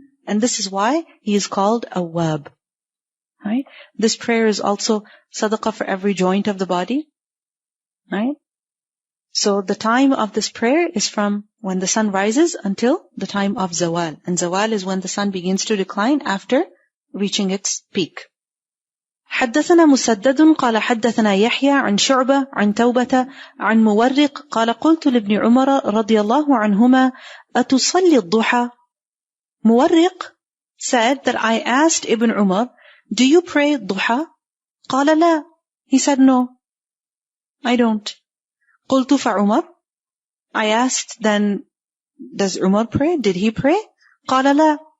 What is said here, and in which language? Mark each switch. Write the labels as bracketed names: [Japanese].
[English] And this is why he is called Awwab. Right? This prayer is also sadaqah for every joint of the body. Right? So the time of this prayer is from when the sun rises until the time of Zawal. And Zawal is when the sun begins to decline after reaching its peak. [Arabic] حدثنا مسدد قال حدثنا يحيى عن شعبة عن توبة عن مورق قال قلت لابن عمر رضي الله عنهما أتصلي الضحى. [English] Muwarriq said that I asked Ibn Umar, do you pray duha? [Arabic] قال لا. [English] He said, no, I don't. [Arabic] قلت فعمر. [English] I asked, then, does Umar pray? Did he pray? [Arabic] قال لا.